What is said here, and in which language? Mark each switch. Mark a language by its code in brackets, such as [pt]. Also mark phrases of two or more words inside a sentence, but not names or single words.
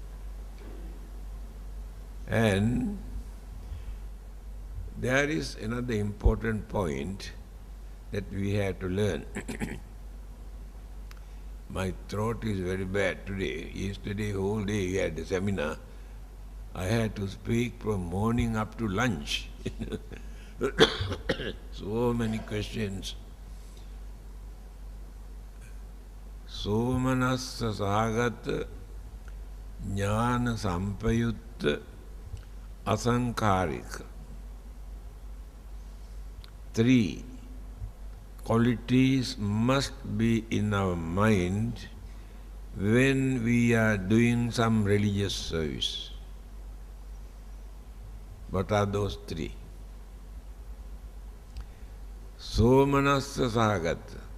[en] And there is another important point that we have to learn. My throat is very bad today. Yesterday, whole day we had a seminar. I had to speak from morning up to lunch. So many questions. [pi] Somanassa sagat jnana sampayutta asankarika. [en] 3 qualities must be in our mind when we are doing some religious service. What are those 3? [pi] Somanassa sagat.